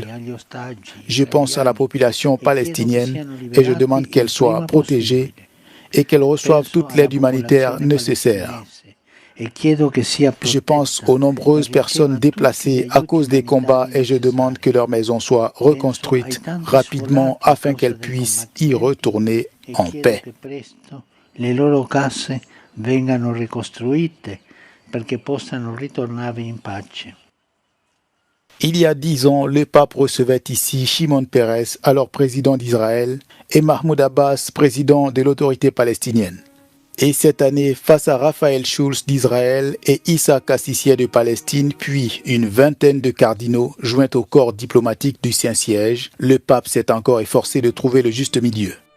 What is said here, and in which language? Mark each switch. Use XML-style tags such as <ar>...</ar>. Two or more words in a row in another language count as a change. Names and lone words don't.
<fr>Je pense à la population palestinienne et je demande qu'elle soit protégée et qu'elle reçoive toute l'aide humanitaire nécessaire. Je pense aux nombreuses personnes déplacées à cause des combats et je demande que leurs maisons soient reconstruites rapidement afin qu'elles puissent y retourner en paix.</fr> <it>Le loro case vengano ricostruite perché possano ritornare in pace.</it> <fr>Il y a 10 ans, le pape recevait ici Shimon Peres, alors président d'Israël, et Mahmoud Abbas, président de l'autorité palestinienne. Et cette année, face à Raphaël Schulz d'Israël et Issa Kassisieh de Palestine, puis une vingtaine de cardinaux joints au corps diplomatique du Saint-Siège, le pape s'est encore efforcé de trouver le juste milieu.</fr>